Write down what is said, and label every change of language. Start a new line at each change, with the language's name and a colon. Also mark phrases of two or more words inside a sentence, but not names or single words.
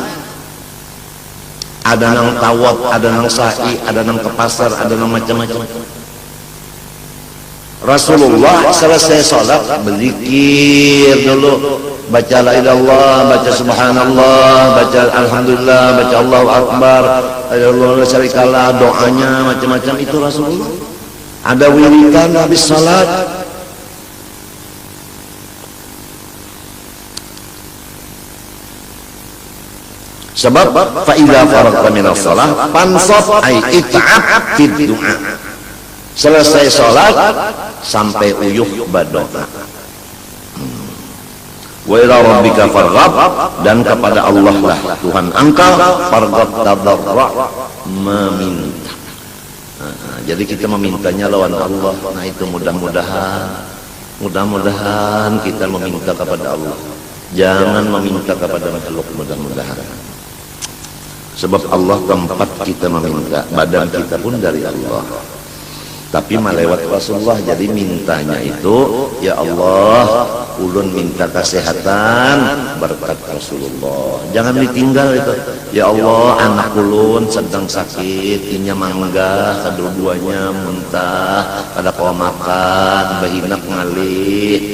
Banjar: Ada nang tawaf, ada nang sa'i, ada nang ke pasar, ada nang macam-macam.
Indonesian: Rasulullah selesai sholat berzikir dulu, baca
Arabic: لا إله إلا الله,
Indonesian: baca subhanallah, baca alhamdulillah, baca
Arabic: الله أكبر الله لا شريك له,
Indonesian: doanya macam-macam. Itu Rasulullah. Ada wiridan habis sholat.
Arabic: Sebab فإذا فرغت من الصلاة فانصب أي اتعب في الدعاء.
Banjar: Selesai salat sampai uyuh berdoa.
Arabic: وإلى ربك فارغب,
Indonesian: dan kepada Allah lah Tuhan engkau
Arabic: فارغب تضرع,
Indonesian: meminta.
Banjar: Jadi kita memintanya lawan Allah.
Indonesian: Nah itu mudah-mudahan kita meminta kepada Allah. Jangan meminta kepada makhluk, mudah-mudahan. Sebab Allah tempat kita meminta, badan kita pun dari Allah. Tapi melewat Rasulullah, jadi mintanya itu, ya Allah,
Banjar: ulun minta kesehatan berkat Rasulullah.
Indonesian: Jangan ditinggal itu.
Banjar: Ya Allah, anak ulun sedang sakit, inya mangga, kedua-duanya muntah, pada kau makan, bahinak ngalih.